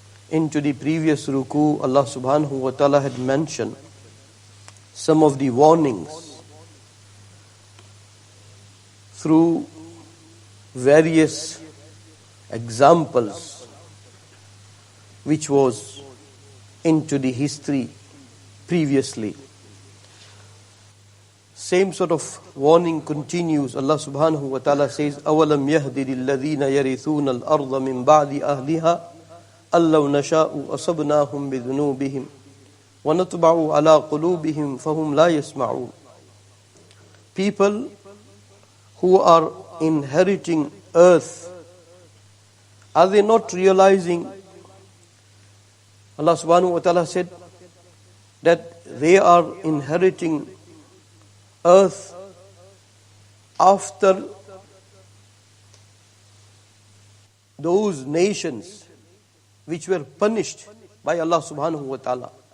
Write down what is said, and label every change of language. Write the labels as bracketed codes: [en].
[en] Into the previous ruku, Allah subhanahu wa ta'ala had mentioned some of the warnings through various examples which was into the history previously. Same sort of warning continues. Allah subhanahu wa ta'ala says, [ar] أَوَلَمْ يَهْدِ لِلَّذِينَ يَرِثُونَ الْأَرْضَ مِنْ بَعْدِ أَهْلِهَا أَنْ لَوْ نَشَاءُ أَصَبْنَاهُمْ بِذُنُوبِهِمْ وَنَطْبَعُ عَلَىٰ قُلُوبِهِمْ فَهُمْ لَا يَسْمَعُونَ. [en] People who are inheriting earth, are they not realizing? Allah subhanahu wa ta'ala said that they are inheriting earth after those nations which were punished by Allah subhanahu wa ta'ala.